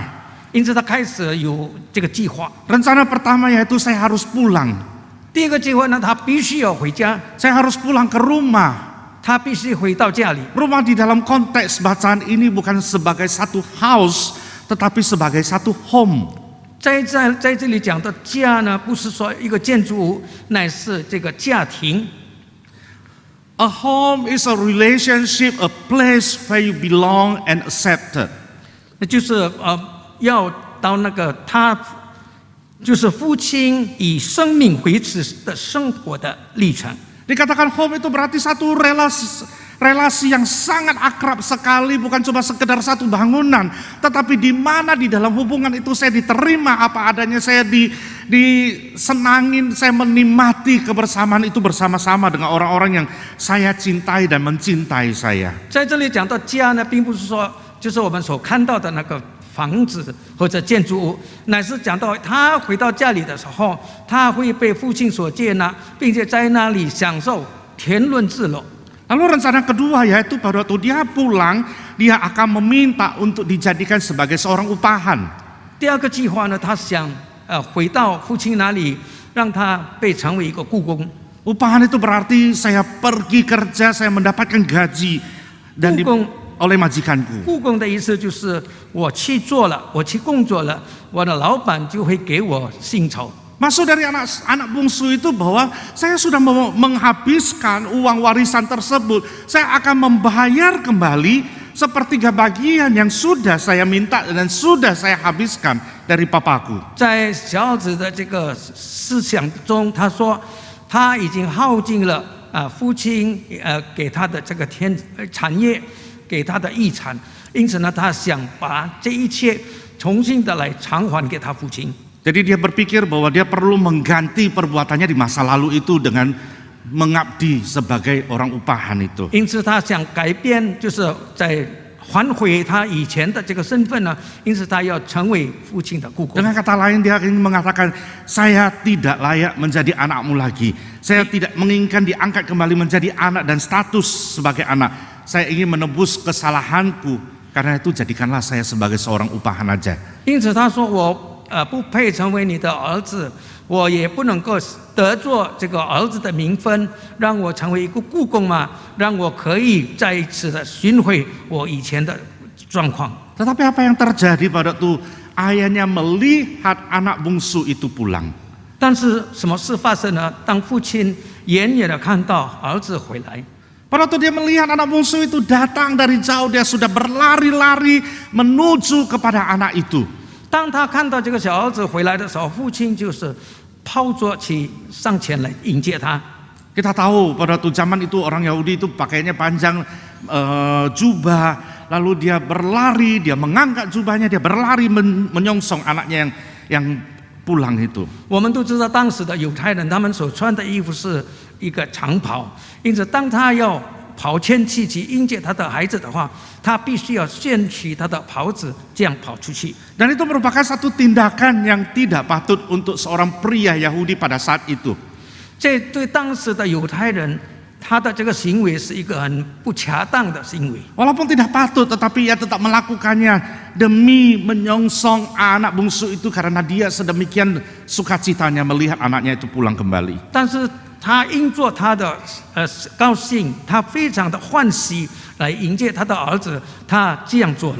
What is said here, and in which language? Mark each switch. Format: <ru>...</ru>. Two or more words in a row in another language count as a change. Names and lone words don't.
<zh>因此他开始有这个计划。</zh> <id>Rencana pertama yaitu saya harus pulang.</id> <zh>第一个计划呢，他必须要回家，</zh> <id>Saya harus pulang ke rumah.</id> <zh>他必须回到家里。</zh> <id>Rumah di dalam konteks bacaan ini bukan sebagai satu house, tetapi sebagai satu home.</id> <zh>在这里讲的家呢，不是说一个建筑物，乃是这个家庭。</zh> <en>A home is a relationship, a place where you belong and accepted.</en> <zh>那就是要到那个他就是父亲以生命维持的生活的历程。</zh> <id>Dikatakan home itu berarti satu relasi yang sangat akrab sekali, bukan cuma sekedar satu bangunan, tetapi di mana di dalam hubungan itu saya diterima apa adanya, saya disenangin, saya menikmati kebersamaan itu bersama-sama dengan orang-orang yang saya cintai dan mencintai saya.</id> <zh>在这里讲到家呢，并不是说就是我们所看到的那个房子或者建筑物，乃是讲到他回到家里的时候，他会被父亲所接纳，并且在那里享受天伦之乐。</zh> <id>Lalu rencana kedua yaitu pada waktu dia pulang, dia akan meminta untuk dijadikan sebagai seorang upahan.</id> <zh>第二个计划呢，他想回到父亲那里，让他被成为一个雇工。</zh> <id>Upahan itu berarti saya pergi kerja, saya mendapatkan gaji dan oleh majikanku.</id> <zh>雇工的意思就是我去做了，我去工作了，我的老板就会给我薪酬。</zh> <id>Maksud dari anak bungsu itu bahwa saya sudah menghabiskan uang warisan tersebut, saya akan membayar kembali sepertiga bagian yang sudah saya minta dan sudah saya habiskan dari papaku.</id> <zh>在小儿子的这个思想中，他说他已经耗尽了父亲给他的这个产业，给他的遗产，因此呢，他想把这一切重新的来偿还给他父亲。</zh> <id>Jadi dia berpikir bahwa dia perlu mengganti perbuatannya di masa lalu itu dengan mengabdi sebagai orang upahan itu.</id> <zh>因此他想改变，就是在还回他以前的这个身份呢，因此他要成为父亲的雇工。</zh> <id>Dengan kata lain dia ingin mengatakan, saya tidak layak menjadi anakmu lagi. Saya tidak menginginkan diangkat kembali menjadi anak dan status sebagai anak. Saya ingin menebus kesalahanku. Karena itu jadikanlah saya sebagai seorang upahan aja.</id> <zh>因此他说我不配成为你的儿子，我也不能够得做这个儿子的名分，让我成为一个雇工嘛，让我可以再一次的寻回我以前的状况。</zh> <id>Tetapi apa yang terjadi pada waktu ayahnya melihat anak bungsu itu pulang?</id> <zh>但是什么事发生呢？当父亲远远的看到儿子回来，</zh> <id>Pada waktu dia melihat anak bungsu itu datang dari jauh, dia sudah berlari-lari menuju kepada anak itu.</id> <zh>当他看到这个小儿子回来的时候，父亲就是抛着去上前来迎接他。</zh> <id>Kita tahu pada waktu zaman itu orang Yahudi itu pakainya panjang jubah, lalu dia berlari, dia mengangkat jubahnya, dia berlari menyongsong anaknya yang pulang itu.</id> <zh>我们都知道当时的犹太人，他们所穿的衣服是一个长袍，因此当他要跑前去迎接他的孩子的话，他必须要掀起他的袍子，这样跑出去。</zh> <id>Dan itu merupakan satu tindakan yang tidak patut untuk seorang pria Yahudi pada saat itu.</id> <zh>这对当时的犹太人，他的这个行为是一个很不恰当的行为。</zh> <id>Walaupun tidak patut, tetapi ia tetap melakukannya demi menyongsong anak bungsu itu karena dia sedemikian sukacitanya melihat anaknya itu pulang kembali.</id> <zh>但是他因做他的高兴，他非常的欢喜来迎接他的儿子，他这样做了。</zh>